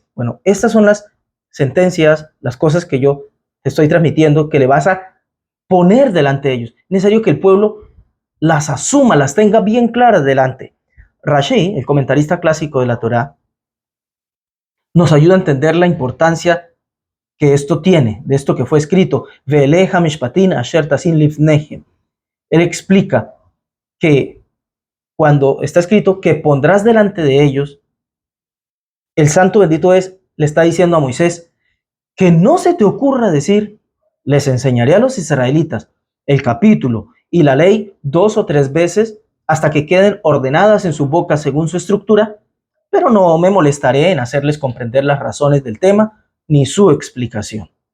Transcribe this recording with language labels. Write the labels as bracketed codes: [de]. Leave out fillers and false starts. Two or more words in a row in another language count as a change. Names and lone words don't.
[es] Bueno, estas son las sentencias, las cosas que yo te estoy transmitiendo, que le vas a poner delante de ellos. Es necesario que el pueblo las asuma, las tenga bien claras delante. Rashi, el comentarista clásico de la Torá, nos ayuda a entender la importancia que esto tiene, de esto que fue escrito. [he] ואלה המשפטים אשר תשים לפניהם. [es] Él explica que cuando está escrito que pondrás delante de ellos, el santo bendito es, le está diciendo a Moisés, que no se te ocurra decir, les enseñaré a los israelitas el capítulo y la ley 2 o 3 veces hasta que queden ordenadas en su boca según su estructura, pero no me molestaré en hacerles comprender las razones del tema ni su explicación.